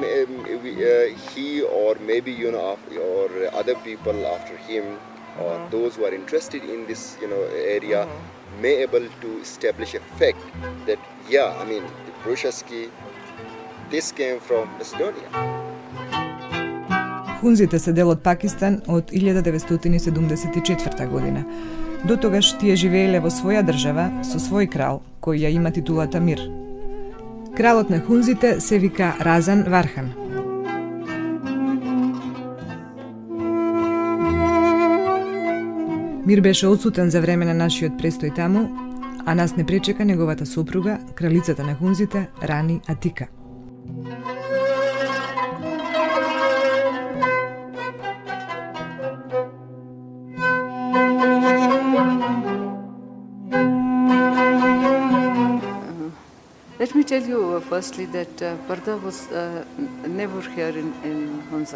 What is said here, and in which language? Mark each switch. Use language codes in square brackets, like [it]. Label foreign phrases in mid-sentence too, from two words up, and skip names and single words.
[en] he or maybe or other people after him or those who are interested in this area may able to establish a fact that the Brushaski, this came from Macedonia. [mk] Хунзите се дел од Пакистан од 1974 година. До тогаш тие живееле во своја држава со свој крал, кој ја има титулата Мир. Кралот на хунзите се вика Разан Вархан. Мир беше отсутен за време на нашиот престој таму, а нас не пречека неговата сопруга, кралицата на хунзите, Рани Атика. [en] Let me tell you firstly that Parda was never here in Hunza.